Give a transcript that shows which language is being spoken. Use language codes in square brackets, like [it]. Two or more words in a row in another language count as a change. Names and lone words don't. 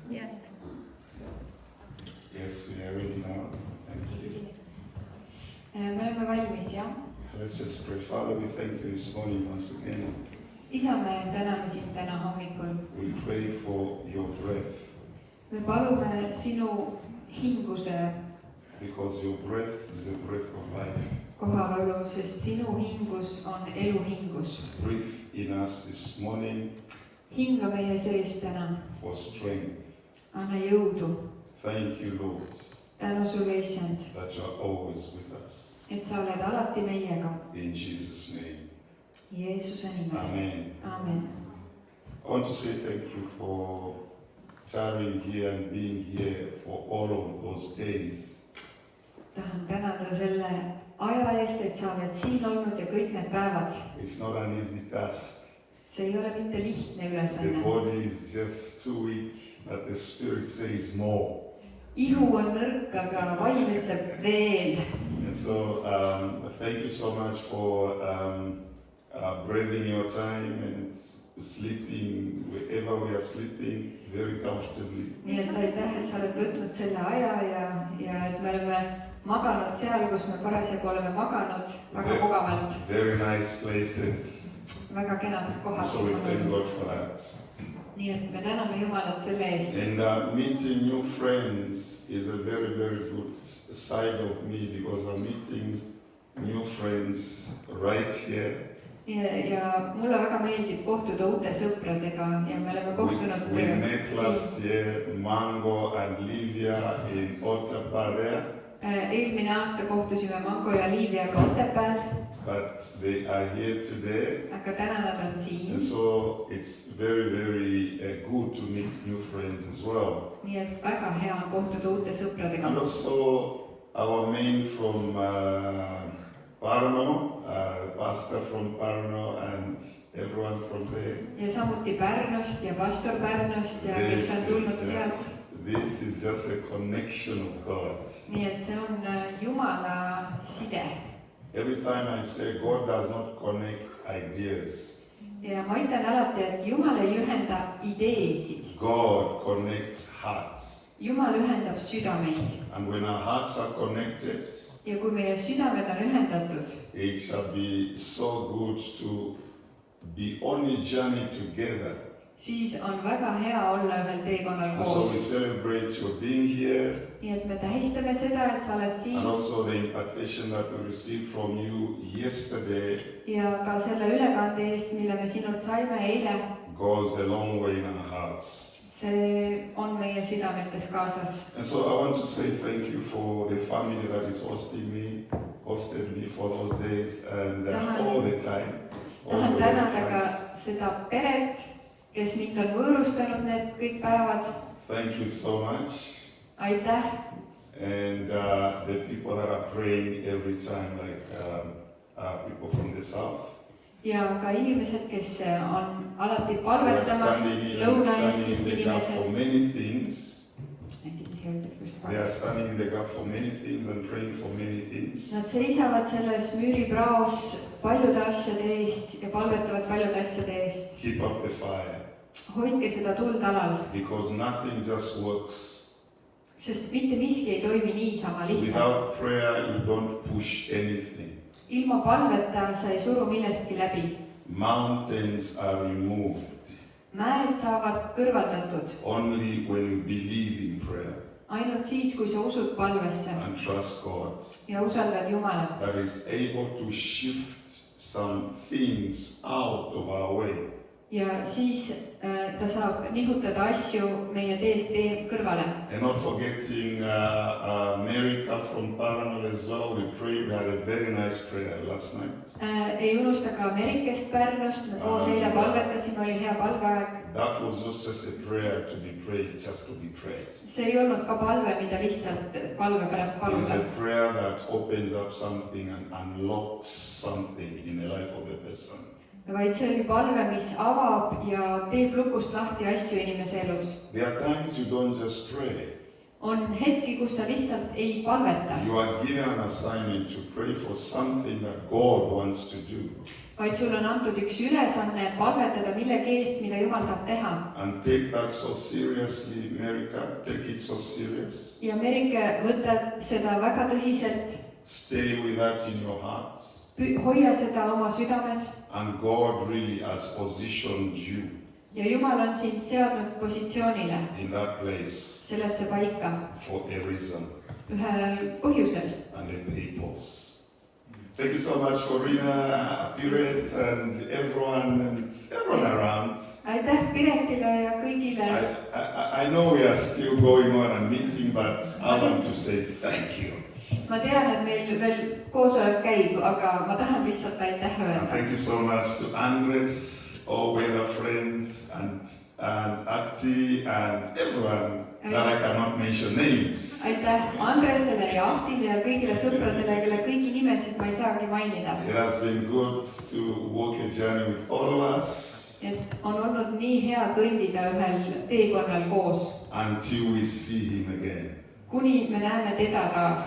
[en] Yes. Yes, we are ready now. Thank you. [et] Me oleme valmis, jah? [en] Let's just pray. Father, we thank you this morning once again. [et] Isa, me täname sind täna hommikul. [en] We pray for your breath. [et] Me palume sinu hinguse [en] Because your breath is the breath of life. [et] kohaolu, sest sinu hingus on elu hingus. [en] Breathe in us this morning [et] Hinga meie sees täna. [en] for strength. [et] Anna jõudu. [en] Thank you, Lord, [et] Tänu sulle, Issand, [en] that you are always with us. [et] et sa oled alati meiega. [en] In Jesus' name. [et] Jeesuse nimel. [en] Amen. [et] Aamen. [en] I want to say thank you for tarrying here and being here for all of those days. [et] Tahan tänada selle aja eest, et sa oled siin olnud ja kõik need päevad. [en] It's not an easy task. [et] See ei ole mitte lihtne [en] The [et] ülesanne. [en] body is just too weak, but the spirit says more. [et] Ihu on nõrk, aga vaim ütleb veel. [en] And so thank you so much for breathing your time and sleeping wherever we are sleeping very comfortably. [et] Nii et aitäh, et sa oled võtnud selle aja ja et me oleme maganud seal, kus me parasjagu oleme maganud väga mugavalt. [en] Very nice places. [et] Väga kenad kohad. [en] So we thank God for that. [et] Nii et me täname Jumalat selle eest. [en] And meeting new friends is a very, very good side of me because I'm meeting new friends right here. [et] Ja mulle väga meeldib kohtuda uute sõpradega ja me oleme kohtunud [en] We met last year, Mango and Livia in Otepää. [et] Eelmine aasta kohtusime Mango ja Liiviaga Otepääl. [en] But they are here today. [et] Aga täna nad on siin. [en] And so it's very, very good to meet new friends as well. [et] Nii et väga hea on kohtuda uute sõpradega. [en] And also our main from Pärnu, pastor from Pärnu and everyone from there. [et] Ja samuti Pärnust ja pastor Pärnust ja kes on tulnud sealt. [en] This is just a connection of God. [et] Nii et see on Jumala side. [en] Every time I say God does not connect ideas. [et] Ja ma ütlen alati, et Jumal ei ühenda ideesid. [en] God connects hearts. [et] Jumal ühendab südameid. [en] And when our hearts are connected, [et] ja kui meie südamed on ühendatud, [en] it shall be so good to be on a journey together. [et] Siis on väga hea olla ühel teekonnal [en] And so we [et] koos. [en] celebrate your being here. [et] Nii et me tähistame seda, et sa oled [en] And [et] siin [en] also the impartation that we received from you yesterday [et] ja ka selle ülekande eest, mille me sinult saime eile. [en] goes a long way in our hearts. [et] See on meie südametes kaasas. [en] And so I want to say thank you for the family that is hosted me for those days and all the time. [et] Tahan tänada ka seda peret, kes mind on võõrustanud need kõik päevad. [en] Thank you so much. [et] Aitäh. [en] And the people that are praying every time, like people from the south. [et] Ja ka inimesed, kes on alati [en] They are [et] palvetamas, [en] standing in [et] Lõuna-Eestist [en] the gap [et] inimesed. [en] for many things. I didn't hear the first They are part. standing in the gap for many things and praying for many things. [et] Nad seisavad selles müüripraos paljude asjade eest ja palvetavad paljude asjade eest. [en] Keep up the fire. [et] Hoidke seda tuld alal, [en] Because nothing just works. [et] sest mitte miski ei toimi niisama lihtsalt. [en] Without prayer, you don't push anything. [et] Ilma palveta sa ei suru millestki läbi. [en] Mountains are removed [et] Mäed saavad kõrvaldatud [en] only when you believe in prayer [et] ainult siis, kui sa usud palvesse [en] and trust God. [et] ja usaldad Jumalat. [en] That is able to shift some things out of our way. [et] Ja siis ta saab nihutada asju meie teelt kõrvale. [en] And not forgetting America from Pärnu as well. We prayed, we had a very nice prayer last night. [et] Ei unusta ka Amerikast, Pärnust, me koos eile palvetasime, oli hea palveaeg. [en] That was not just a prayer to be prayed, just to be prayed. [et] See ei olnud ka palve, mida lihtsalt palve pärast [en] It is [et] paluda. [en] a prayer that opens up something and unlocks something in the life of the person. [et] Vaid see oli palve, mis avab ja teeb lukust lahti asju inimese elus. [en] There are times you don't just pray. [et] on hetki, kus sa lihtsalt ei palveta, [en] You are given an assignment to pray for something that God wants to do. [et] vaid sul on antud üks ülesanne palvetada millegi eest, mida Jumal tahab teha. [en] And take that so seriously, America. Take it so serious. [et] ja Merike, võta seda väga tõsiselt, [en] Stay with that in your heart. [et] hoia seda oma südames [en] And God really has positioned you [et] ja Jumal on sind seadnud positsioonile, [en] in that place [et] sellesse paika, [en] for a reason [et] ühel põhjusel. [en] and a purpose. Thank you so much for Rina, Piret, and everyone around. [et] aitäh Piretile ja kõigile. [en] I know we are still going on and meeting, but I want to say thank you. [et] ma tean, et meil veel koosolek käib, aga ma tahan lihtsalt aitäh [en] And [et] öelda. [en] thank you so much to Andres, all weather friends, and Ati, and everyone that I cannot mention names. [et] aitäh Andresele ja Ahtile ja kõigile sõpradele, kelle kõiki nimesid ma ei saagi mainida. [en] It has been good to walk a journey with all of us [et] et on olnud nii hea kõndida ühel teekonnal koos, [en] until we see him again. [et] kuni me näeme teda taas.